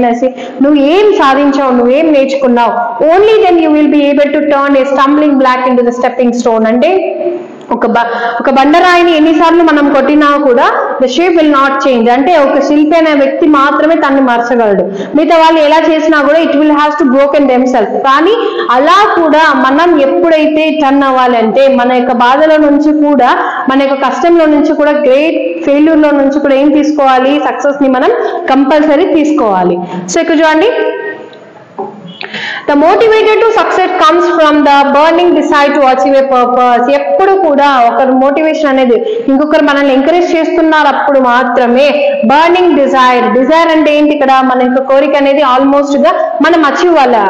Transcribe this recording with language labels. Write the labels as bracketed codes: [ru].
[te] ఏమనేసి నువ్వు ఏం సాధించావు, నువ్వేం నేర్చుకున్నావు. [en] only then you will be able to turn a stumbling block into the stepping stone [te] అంటే ఒక బండరాయిని ఎన్నిసార్లు మనం కొట్టినా కూడా [en] the shape will not change [te] అంటే ఒక శిల్పి అనే వ్యక్తి మాత్రమే తన్ని మార్చగలడు. మిగతా వాళ్ళు ఎలా చేసినా కూడా [en] It will have to broken them self. [te] కానీ అలా కూడా మనం ఎప్పుడైతే టర్న్ అవ్వాలంటే మన యొక్క బాధల నుంచి కూడా, మన యొక్క కష్టంలో నుంచి కూడా, గ్రేట్ ఫెయిల్యూర్ లో నుంచి కూడా ఏం తీసుకోవాలి? సక్సెస్ ని మనం కంపల్సరీ తీసుకోవాలి. సో ఇక్కడ చూడండి, [en] the motivator to success comes from the burning desire to achieve a purpose. [te] ఎప్పుడు కూడా ఒకరు మోటివేషన్ అనేది ఇంకొకరు మనల్ని ఎంకరేజ్ చేస్తున్నారు అప్పుడు మాత్రమే. బర్నింగ్ డిజైర్ అంటే ఏంటి? ఇక్కడ మన యొక్క కోరిక అనేది ఆల్మోస్ట్ గా మనం అచీవ్ అవ్వాలి.